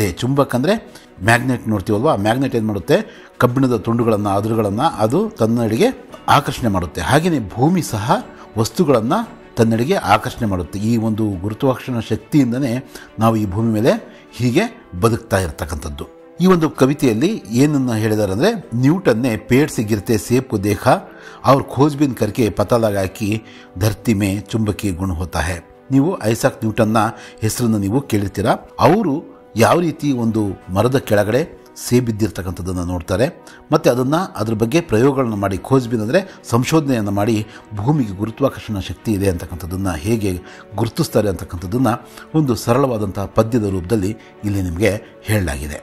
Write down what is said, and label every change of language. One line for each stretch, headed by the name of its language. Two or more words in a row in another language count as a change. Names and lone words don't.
Kannada: ಚುಂಬಕ್ ಅಂದರೆ ಮ್ಯಾಗ್ನೆಟ್ ನೋಡ್ತೀವಲ್ವ, ಆ ಮ್ಯಾಗ್ನೆಟ್ ಏನು ಮಾಡುತ್ತೆ, ಕಬ್ಬಿಣದ ತುಂಡುಗಳನ್ನು ಅದುರುಗಳನ್ನು ಅದು ತನ್ನೆಡೆಗೆ ಆಕರ್ಷಣೆ ಮಾಡುತ್ತೆ. ಹಾಗೆಯೇ ಭೂಮಿ ಸಹ ವಸ್ತುಗಳನ್ನು ತನ್ನೆಡೆಗೆ ಆಕರ್ಷಣೆ ಮಾಡುತ್ತೆ. ಈ ಒಂದು ಗುರುತ್ವಾಕರ್ಷಣ ಶಕ್ತಿಯಿಂದನೇ ನಾವು ಈ ಭೂಮಿ ಮೇಲೆ ಹೀಗೆ ಬದುಕ್ತಾ ಇರತಕ್ಕಂಥದ್ದು. ಈ ಒಂದು ಕವಿತೆಯಲ್ಲಿ ಏನನ್ನು ಹೇಳಿದ್ದಾರೆ ಅಂದರೆ,
Hindi: न्यूटन ने पेड़ से गिरते सेब को देखा और खोजबीन करके पता लगा कि धरती में चुंबकीय गुण होता है.
Kannada: ನೀವು ಐಸಾಕ್ ನ್ಯೂಟನ್ನ ಹೆಸರನ್ನು ನೀವು ಕೇಳಿರ್ತೀರಾ. ಅವರು ಯಾವ ರೀತಿ ಒಂದು ಮರದ ಕೆಳಗಡೆ ಸೇಬಿದ್ದಿರ್ತಕ್ಕಂಥದ್ದನ್ನು ನೋಡ್ತಾರೆ ಮತ್ತು ಅದ್ರ ಬಗ್ಗೆ ಪ್ರಯೋಗಗಳನ್ನು ಮಾಡಿ, ಖೋಜ್ಬೀನ್ ಅಂದರೆ ಸಂಶೋಧನೆಯನ್ನು ಮಾಡಿ ಭೂಮಿಗೆ ಗುರುತ್ವಾಕರ್ಷಣ ಶಕ್ತಿ ಇದೆ ಅಂತಕ್ಕಂಥದ್ದನ್ನು ಹೇಗೆ ಗುರುತಿಸ್ತಾರೆ ಅಂತಕ್ಕಂಥದ್ದನ್ನು ಒಂದು ಸರಳವಾದಂತಹ ಪದ್ಯದ ರೂಪದಲ್ಲಿ ಇಲ್ಲಿ ನಿಮಗೆ ಹೇಳಲಾಗಿದೆ.